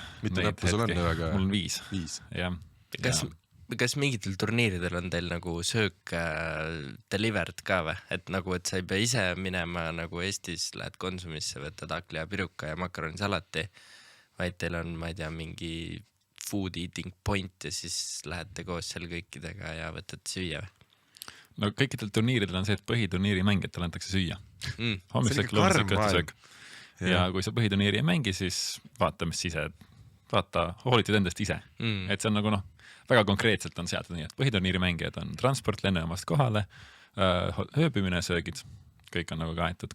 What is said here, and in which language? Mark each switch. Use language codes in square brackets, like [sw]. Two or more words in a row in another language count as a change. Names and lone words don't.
[et] Mitu näppu sul on ühe käe? Mul on 5. Kas mingitel turniiridel on teil nagu söök delivered ka või? Et nagu, et sa ei pea ise minema nagu Eestis, lähed Konsumisse, võtad hakkliha piruka ja makaronisalati, vaid teil on, ma ei tea, mingi [en] food eating point [et] ja siis lähete koos seal kõikidega ja võtad süüa või? No kõikidel turniiridel on see, et põhiturniiri mängijatel antakse süüa. Hommiksel lõunasel. Ja kui sa põhiturniiri ei mängi, siis vaata, mis ise, hoolitad endast ise. Et see on nagu väga konkreetselt on seatud nii, et põhiturniiri mängijad on transport lennujaamast kohale, ööbimine, söögid, kõik on nagu kaetud.